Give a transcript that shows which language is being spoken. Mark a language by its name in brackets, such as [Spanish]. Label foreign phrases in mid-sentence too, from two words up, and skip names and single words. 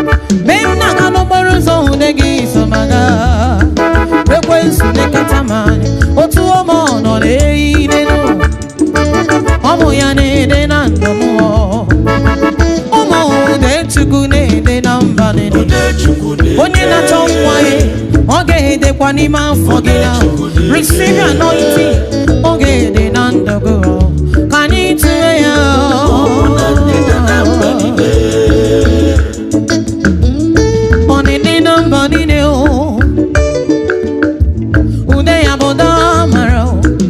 [Igbo] Mgbe m na-aga n'okporo ụzọ, ude gị so m aga. Ekwensu na-ekata m anya, otu ọma ọ nọ na-eyi n'elu. Ọ bụ ya na-ede na ndụ m. Ụmụ ude Chukwu na-ede na mba niile. Ude Chukwu na-ede. Onye na-achọ nwa ya, ọ ga-edekwa n'ime afọ gị na. Ude Chukwu na-ede. [English] Receive your anointing, [Igbo] ọ ga-ede na ndụ gị. Ka anyị tụọ ya. Ude na-ede na mba niile. Ọ na-ede na mba niile, o. Ude ya bụ ụda mara, o.